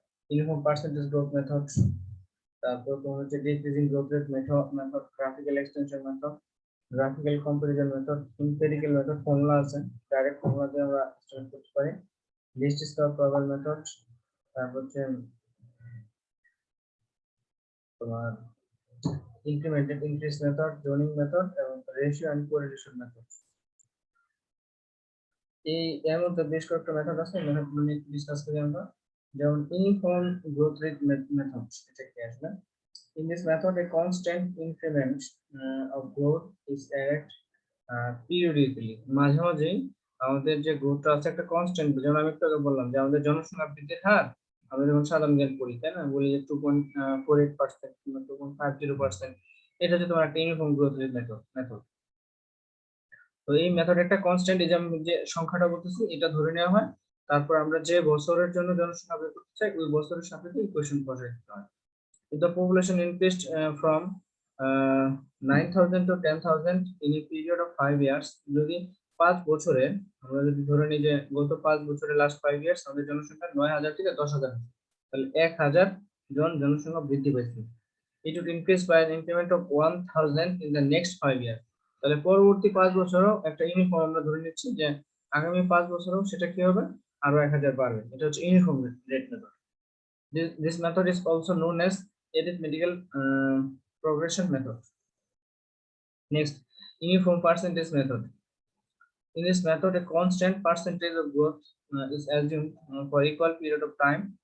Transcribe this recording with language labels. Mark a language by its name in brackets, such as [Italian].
[Bangla] Uniform percentage growth method, তারপর তোমার হচ্ছে decreasing growth rate method, graphical extension method, graphical comparison method, এমপিরিক্যাল method, formula আছে, direct formula দিয়ে আমরা এস্টিমেট করতে পারি, লিস্ট স্কয়ার প্রবাবল মেথড, তারপর হচ্ছে তোমার incremented increase method, zoning method এবং রেশিও এন্ড কোরিলেশন মেথড। এর মধ্যে বেশ কয়েকটা মেথড আছে, মেথডগুলো নিয়ে ডিসকাস করি আমরা। যেমন ইউনিফর্ম গ্রোথ রেট মেথড, এটা কি আসলে? [English] In this method, a constant increment of growth is added periodically. [Bangla] মাঝে মাঝে আমাদের যে গ্রোথটা আছে একটা কনস্ট্যান্ট, যেমন আমি একটু আগে বললাম যে আমাদের জনসংখ্যা বৃদ্ধির হার, আমরা যখন সাধারণ জ্ঞান পড়ি, তাই না, বলি যে 2.48% কিংবা 2.50%, এটা হচ্ছে তোমার একটা ইউনিফর্ম গ্রোথ রেট মেথড। তো এই মেথড একটা কনস্ট্যান্ট, এই যে সংখ্যাটা বলতেছি এটা ধরে নেওয়া হয়, তারপর আমরা যে বছরের জন্য জনসংখ্যা বের করতে চাই ওই বছরের সাপেক্ষে ইকুয়েশন বসাই দিতে হয়। [English] If the population increased from 9,000 to 10,000 in a period of 5 years, [Bangla] যদি 5 বছরে আমরা যদি ধরে নিই যে গত 5 বছরে [English] last 5 years [Bangla] আমাদের জনসংখ্যা 9,000 থেকে 10,000, তাহলে 1,000 জন জনসংখ্যা বৃদ্ধি পেয়েছে। [English] It would increase by an increment of 1,000 in the next 5 years. [Bangla] তাহলে পরবর্তী 5 বছরও একটা ইউনিফর্ম আমরা ধরে নিচ্ছি যে আগামী 5 বছরও সেটা কি হবে, আরো 1,000 বাড়বে। এটা হচ্ছে uniform rate method. [English] This method is also known as arithmetical progression method. Next, uniform percentage method. In this method, a constant percentage of growth is assumed for equal period of time.